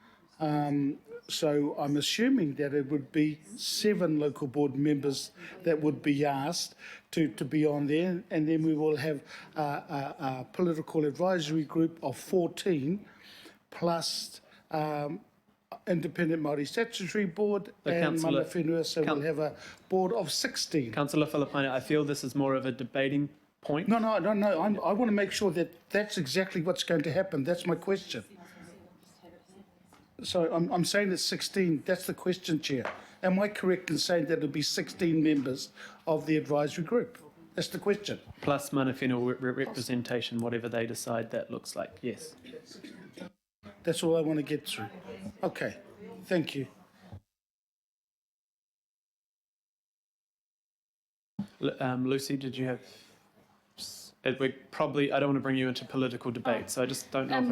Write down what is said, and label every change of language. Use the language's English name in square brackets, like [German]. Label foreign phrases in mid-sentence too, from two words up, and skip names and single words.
[English] So I'm assuming that it would be 7 local board members that would be asked to be on there, and then we will have a political advisory group of 14 plus Independent Māori Statutory Board and [Māori] mana whenua, [English] so we'll have a board of 16. Councillor Filipaina, I feel this is more of a debating point. No, I want to make sure that that's exactly what's going to happen. That's my question. So I'm saying it's 16. That's the question, Chair. Am I correct in saying that it'll be 16 members of the advisory group? That's the question. Plus [Māori] mana whenua [English] representation, whatever they decide that looks like, yes. That's all I want to get through. Okay, thank you. Lucy, did you have... We probably, I don't want to bring you into political debate, so I just don't know